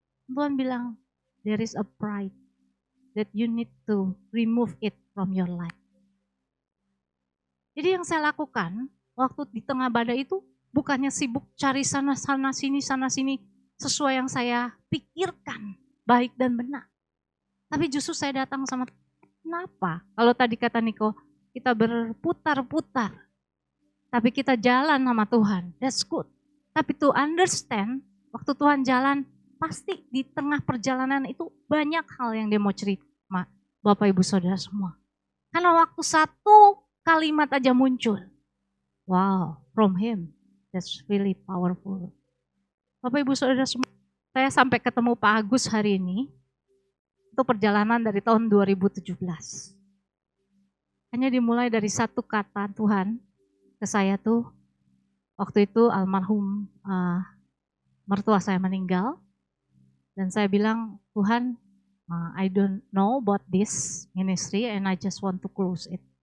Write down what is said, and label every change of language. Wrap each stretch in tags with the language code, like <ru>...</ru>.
<id>Tuhan bilang,</id> <en>there is a pride that you need to remove it from your life.</en> <id>Jadi yang saya lakukan waktu di tengah badai itu bukannya sibuk cari sana sini sesuai yang saya pikirkan baik dan benar. Tapi justru saya datang sama, kenapa? Kalau tadi kata Niko, kita berputar-putar. Tapi kita jalan sama Tuhan,</id> <en>that's good.</en> <id>Tapi</id> <en>to understand,</en> <id>waktu Tuhan jalan, pasti di tengah perjalanan itu banyak hal yang dia mau cerita sama Bapak Ibu Saudara semua. Karena waktu satu kalimat aja muncul, wow,</id> <en>from him, that's really powerful.</en> <id>Bapak Ibu Saudara semua, saya sampai ketemu Pak Agus hari ini, itu perjalanan dari tahun 2017. Hanya dimulai dari satu kata Tuhan ke saya tuh, waktu itu almarhum mertua saya meninggal, dan saya bilang, Tuhan,</id> <en>I don't know about this ministry and I just want to close it.</en>